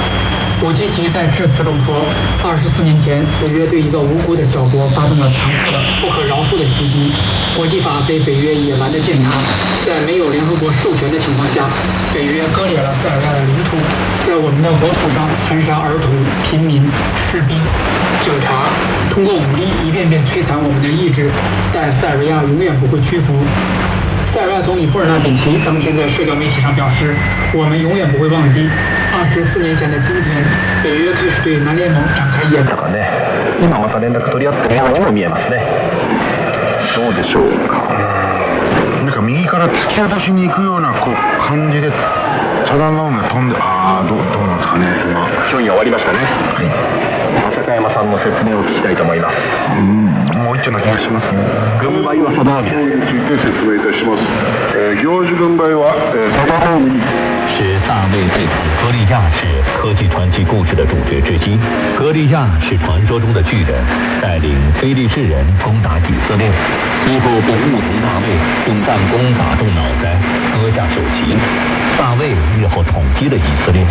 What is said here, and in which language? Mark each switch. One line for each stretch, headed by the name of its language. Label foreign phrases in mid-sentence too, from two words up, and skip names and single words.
Chinese: 武契奇在致辞中说，24年前，北约对一个无辜的小国发动了残酷的、不可饶恕的袭击，国际法被北约野蛮的践踏，在没有联合国授权的情况下，北约割裂了塞尔维亚的领土，在我们的国土上残杀儿童、平民、士兵、警察，通过武力一遍遍摧残我们的意志，但塞尔维亚永远不会屈服。塞尔维亚总理布尔纳比奇当天在社交媒体上表示：“我们永远不会忘记24年前的今天，北约开始对南联盟展开
Japanese: 演習ね。今また連絡取り合ってるようにも見えますね。どうでしょうか。なんか右から突き落としに行くような感じでサダンラウンが飛んで、どうなんですかね。今競技終わりましたね。はい。笹山さんの説明を聞きたいと思います。もう一丁な気がしますね。軍配はサダーミについて説明いたします。行事軍配はサダーミ
Chinese: 是大卫对抗歌利亚是科技传奇故事的主角之一。歌利亚是传说中的巨人，带领非利士人攻打以色列，最后被牧童大卫用弹弓打中脑袋，割下首级。大卫日后统一了以色列。